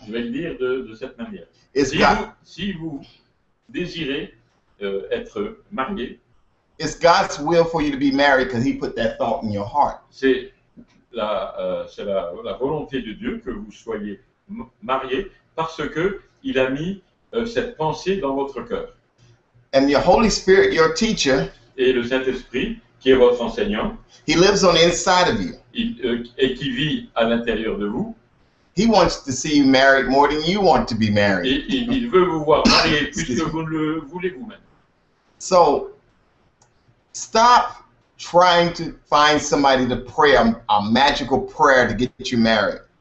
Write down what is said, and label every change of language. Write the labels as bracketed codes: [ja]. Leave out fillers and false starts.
[fr] Je vais le dire de cette manière. [en] it's [fr] Si vous désirez être marié, [en] it's God's will for you to be married because He put that thought in your heart. [fr] c'est la volonté de Dieu que vous soyez mariés parce que il a mis cette pensée dans votre cœur. [en] And your Holy Spirit, your teacher, [fr] Et le Saint-Esprit, qui est votre enseignant, [en] He lives on the inside of you. [fr] Et qui vit à l'intérieur de vous, [en] He wants to see you married more than you want to be married. [fr] et il veut vous voir marié plus que vous ne le voulez vous-même. [en] So stop trying to find somebody to pray a magical prayer to get you married.